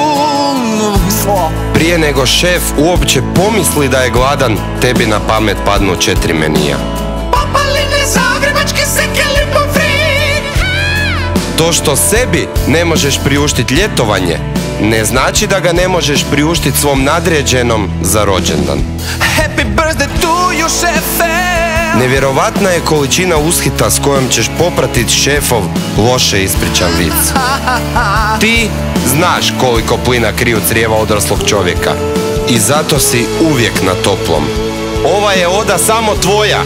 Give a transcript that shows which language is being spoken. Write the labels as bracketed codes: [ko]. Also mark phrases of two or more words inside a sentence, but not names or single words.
[hr] Prije nego šef uopće pomisli da je gladan, tebi na pamet padnu 4 menija. Papaline, zagrebačke sekeli pomfrit. To što sebi ne možeš priuštiti ljetovanje, ne znači da ga ne možeš priuštiti svom nadređenom za rođendan. [en] Happy birthday to you, [hr] šefe. Nevjerovatna je količina ushita s kojom ćeš popratiti šefov loše ispričan vic. Ti znaš koliko plina kriju crijeva odraslog čovjeka i zato si uvijek na toplom. Ova je oda samo tvoja.